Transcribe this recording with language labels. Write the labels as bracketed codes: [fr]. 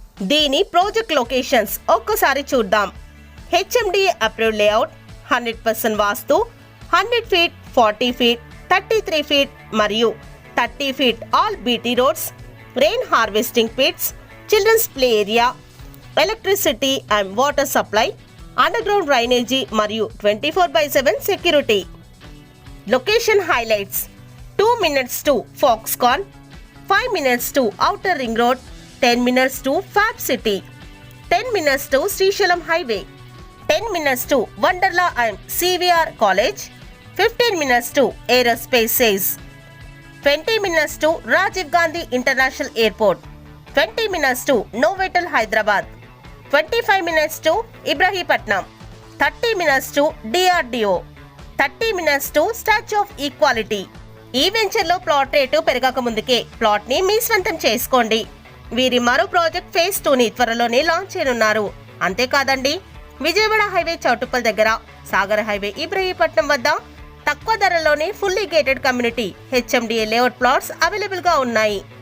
[te] దీని project locations ఒక్కసారి చూద్దాం. హెచ్ఎండిఏ అప్రూవ్డ్ లేఅవుట్, 100% వాస్తు, 100 ఫీట్, 40 ఫీట్, 33 ఫీట్ మరియు 30 feet all BT roads, rain harvesting pits, children's play area, electricity and water supply, under ground drainage మరియు 24/7 security. [en] Location highlights: 2 minutes to Foxconn, 5 minutes to Outer Ring Road, 10 minutes to Fab City, 10 minutes to Srishalam Highway, 10 minutes to Wonderla and CVR College, 15 minutes to Aerospace SAIS, 20 minutes to Rajiv Gandhi International Airport, 20 minutes to Novotel Hyderabad, 25 minutes to Ibrahimpatnam, 30 minutes to DRDO, 30 minutes to Statue of Equality. [te] ఈ venture లో plot rate పెరగక ముందుకే plot ని మీ స్వంతం చేసుకోండి. వీరి మరో project phase 2 ని త్వరలోనే లాంచ్ చేయనున్నారు. అంతేకాదండి, విజయవాడ హైవే చౌటుప్పల్ దగ్గర, సాగర్ హైవే ఇబ్రహీంపట్నం వద్ద తక్కువ ధరలోనే fully gated community HMDA layout plots available గా ఉన్నాయి.